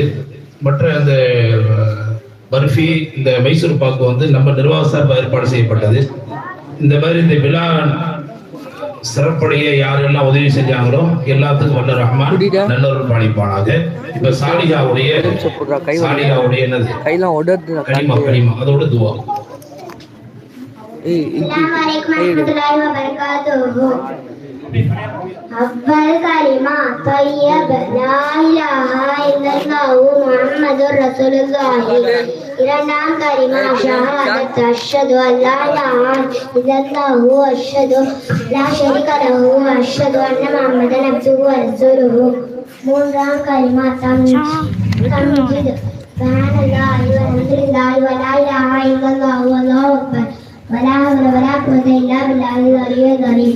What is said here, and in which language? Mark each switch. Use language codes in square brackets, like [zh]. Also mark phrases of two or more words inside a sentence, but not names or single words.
[ta] மற்ற அந்த பர்ஃபி, இந்த மைசூர் பாக்கு வந்து நம்ம நிர்வாக சார்பாக ஏற்பாடு செய்யப்பட்டது. இந்த மாதிரி இந்த விழா சிறப்படைய யாரெல்லாம் உதவி செஞ்சாங்களோ எல்லாத்துக்கும் வல்ல ரஹ்மான் நல்லவர்கள் பாலிப்பானாக. இப்ப சாலிகாவுடைய என்னது கனிமா அதோட துவா. [ar] أفضل كلمة طيب لا إله إلا الله محمد رسول الله. [ta] இரண்டாம் கலிமா ஷஹாதத் [ar] أشهد ألا إله إلا الله وأشهد لا شريك له وأشهد أن محمدا عبده ورسوله. [ta] மூன்றாம் கலிமா தம்ஜீத் [ar] سبحان الله والحمد لله ولا إله إلا الله والله أكبر ولا حول ولا قوة إلا بالله العلي العليم.